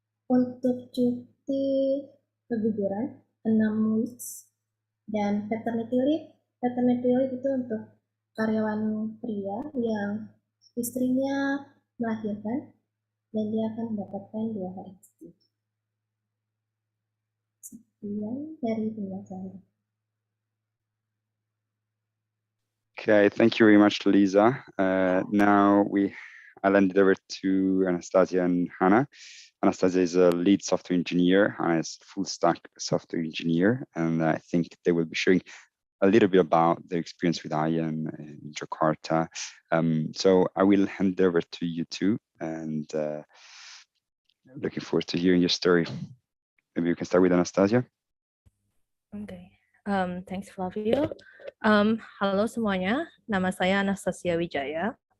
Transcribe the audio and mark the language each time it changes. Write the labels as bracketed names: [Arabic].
[Indonesian] Untuk cuti keguguran, [English] 6 weeks, [Indonesian] dan paternity leave itu untuk karyawan pria yang istrinya melahirkan dan dia akan mendapatkan 2 hari cuti. Sekian dari penjelasan. [English] Okay, thank you very much, Lisa. Now I'll hand it over to Anastasia and Hannah. Anastasia is a lead software engineer. Hannah is full stack software engineer, and I think they will be sharing a little bit about their experience with Ion in Jakarta. So I will hand it over to you two, and looking forward to hearing your story. Maybe you can start with Anastasia. Okay. Thanks, Flavio. [Indonesian] Halo semuanya, nama saya Anastasia Wijaya.